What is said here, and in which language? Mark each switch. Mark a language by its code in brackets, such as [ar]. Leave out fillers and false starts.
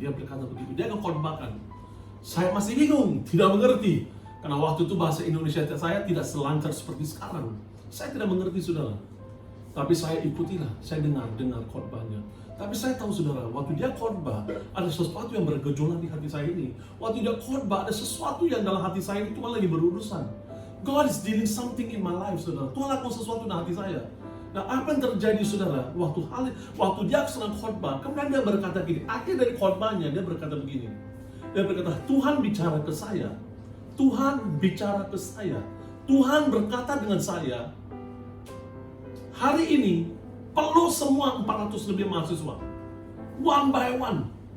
[id] Dia berkata begitu, dia akan khotbahkan. Saya masih bingung, tidak mengerti, karena waktu itu bahasa Indonesia saya tidak selancar seperti sekarang. Saya tidak mengerti, saudara. Tapi saya ikutilah, saya dengar khotbahnya. Tapi saya tahu, saudara, waktu dia khotbah, ada sesuatu yang bergejolak di hati saya ini. Waktu dia khotbah, ada sesuatu yang dalam hati saya ini, Tuhan lagi berurusan. [en] God is dealing something in my life, [id] saudara. Tuhan lakukan sesuatu dalam hati saya. Nah, apa yang terjadi, saudara? Waktu dia sedang khotbah, kemudian dia berkata gini, akhir dari khotbahnya, dia berkata begini. Dia berkata, Tuhan bicara ke saya. Tuhan bicara ke saya. Tuhan berkata dengan saya, hari ini, perlu semua 400 lebih mahasiswa. [en] One by one.